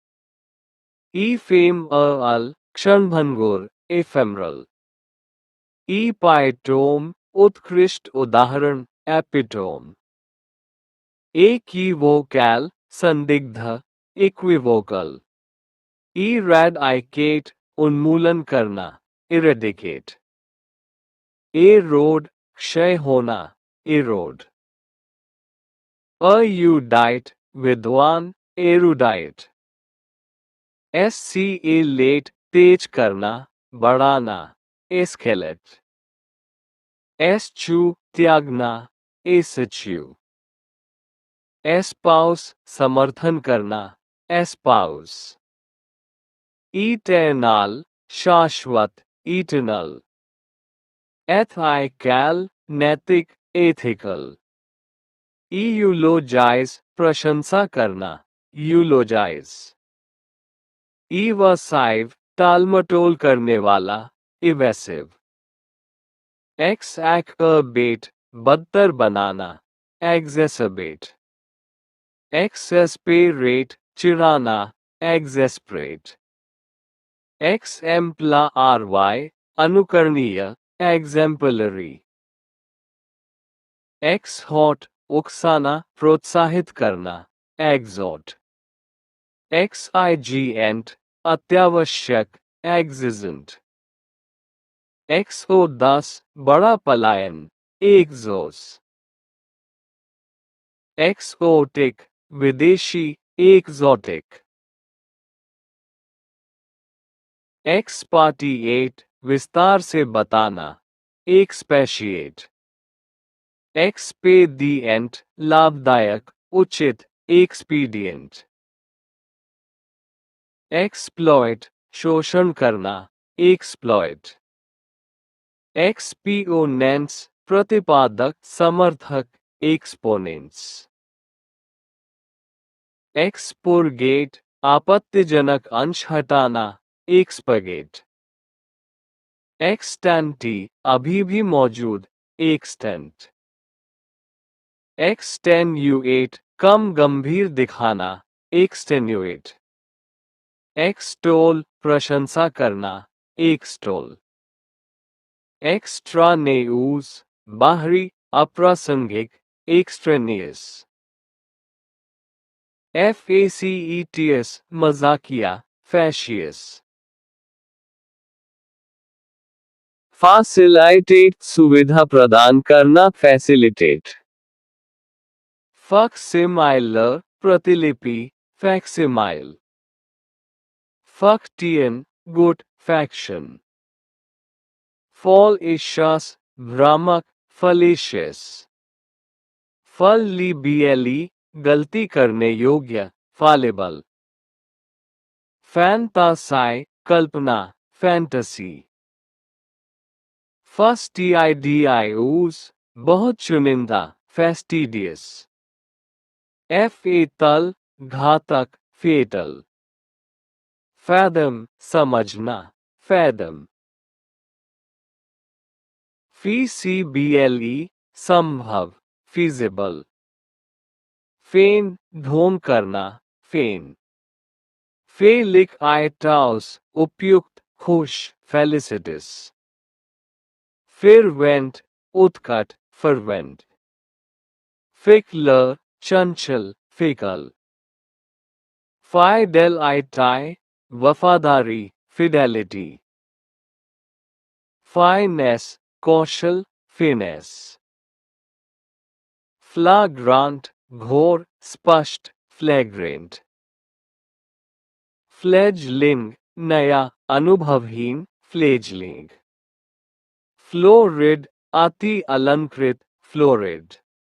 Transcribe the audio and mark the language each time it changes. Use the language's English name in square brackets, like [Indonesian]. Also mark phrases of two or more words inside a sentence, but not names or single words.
[English] Ephemeral, [Hindi] क्षणभंगुर, ephemeral. Epitome, उत्कृष्ट उदाहरण, epitome. Equivocal, संदिग्ध, [English] equivocal. Eradicate, [Hindi] उन्मूलन करना, [English] eradicate. Erode, [Hindi] क्षय होना, [English] erode. [Hindi] Erudite, विद्वान, erudite. [English] Escalate, [Hindi] तेज करना, बढ़ाना, [English] escalate. [Hindi] Eschew, त्यागना, eschew. [English] Espouse, [Hindi] समर्थन करना, [English] espouse. [Hindi] Eternal, शाश्वत, eternal. Ethical, नैतिक, ethical. [English] Eulogize, [Hindi] प्रशंसा करना, eulogize. Evasive, टालमटोल करने वाला, [English] evasive. Exacerbate, [Hindi] बदतर बनाना, [English] exacerbate. exasperate चिढ़ाना exasperate, exemplary अनुकरणीय exemplary, exhort [Hindi] उकसाना प्रोत्साहित करना [English] exhort, exigent अत्यावश्यक exigent, exodus [Hindi] बड़ा पलायन [English] exodus, exotic विदेशी exotic, expatiate [Hindi] विस्तार से बताना [English] expatiate, expedient [Hindi] लाभदायक उचित [English] expedient, exploit [Hindi] शोषण करना [English] exploit, exponents [Hindi] प्रतिपादक समर्थक [English] exponents, expurgate [Hindi] आपत्तिजनक अंश हटाना [English] expurgate, extanti [Hindi] अभी भी मौजूद [English] extant, extenuate [Hindi] कम गंभीर दिखाना [English] extenuate, extol [Hindi] प्रशंसा करना [English] extol, extraneous [Hindi] बाहरी अप्रासंगिक [English] extraneous, facetious मजाकिया facetious, facilitate [Hindi] सुविधा प्रदान करना [English] facilitate, facsimile प्रतिलिपि facsimile, factian गुट faction, fallacious भ्रामक fallacious, fallibility [Hindi] गलती करने योग्य [English] fallible, fantasy कल्पना fantasy, fastidious [Hindi] बहुत चुनिंदा [English] fastidious, fatal घातक fatal, fathom समझना fathom, feasible संभव feasible, feign [Hindi] ढोंग करना [English] feign, felicitous [Hindi] उपयुक्त खुश [English] felicitous, fervent उत्कट fervent, fickler चंचल fickle, fidelity वफादारी fidelity, finesse कौशल finesse, flagrant [Hindi] घोर स्पष्ट [English] flagrant, fledgling [Hindi] नया अनुभवहीन [English] fledgling, florid [Hindi] अति अलंकृत [English] florid,